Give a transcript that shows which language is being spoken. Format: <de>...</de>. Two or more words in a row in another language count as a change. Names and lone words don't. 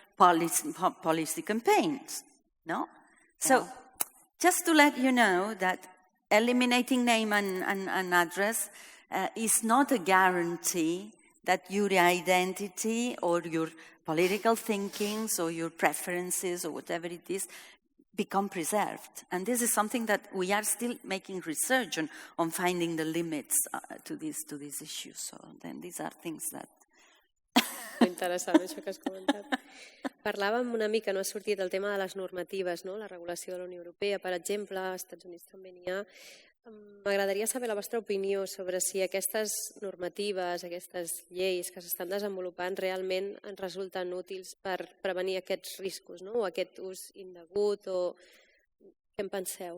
<en>policy campaigns, So just to let you know that eliminating name and address is not a guarantee that your identity or your political thinkings or your preferences or whatever it is become preserved. And this is something that we are still making research on finding the limits to these issues. So then these are things that...</en> <ca>Interessant, això que has comentat. Parlàvem una mica, ha sortit el tema de les normatives, la regulació de la Unió Europea, per exemple, als Estats Units també n'hi ha. M'agradaria saber la vostra opinió sobre si aquestes normatives, aquestes lleis que s'estan desenvolupant realment ens resulten útils per prevenir aquests riscos, o aquest ús indegut, o què en penseu?</ca>